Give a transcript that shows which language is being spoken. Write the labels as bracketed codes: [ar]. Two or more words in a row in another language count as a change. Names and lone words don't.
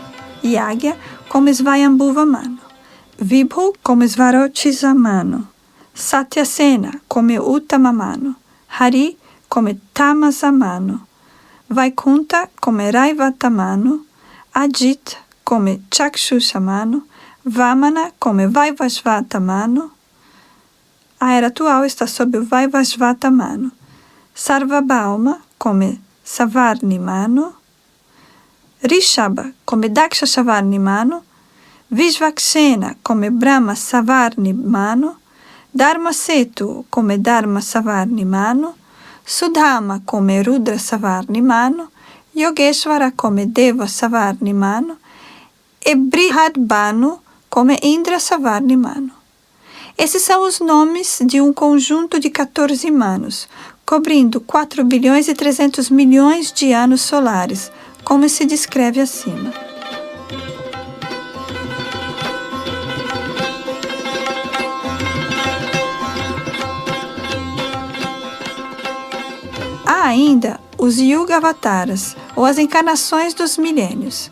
[pt] Yagya como Svayambhuva Mano, Vibhu como Svarochisa Mano, Satyasena como Uttama Mano, Hari como Tamasa Mano, Vaikunta como Raivata Mano, Ajit como Chakshusha Mano, Vamana como Vaivasvata Mano. A era atual está sob o Vaivasvata Mano. Sarvabhauma como Savarni Mano, Rishabha come Daksha Savarni Mano, Vishvaksena come Brahma Savarni Mano, Dharmasetu come Dharma Savarni Mano, Sudhama come Rudra Savarni Mano, Yogeshvara come Deva Savarni Mano e Brihadbhanu come Indra Savarni Mano. Esses são os nomes de um conjunto de 14 manos, cobrindo 4.300.000.000 de anos solares, como se descreve acima. Há ainda os Yuga Avataras, ou as encarnações dos milênios.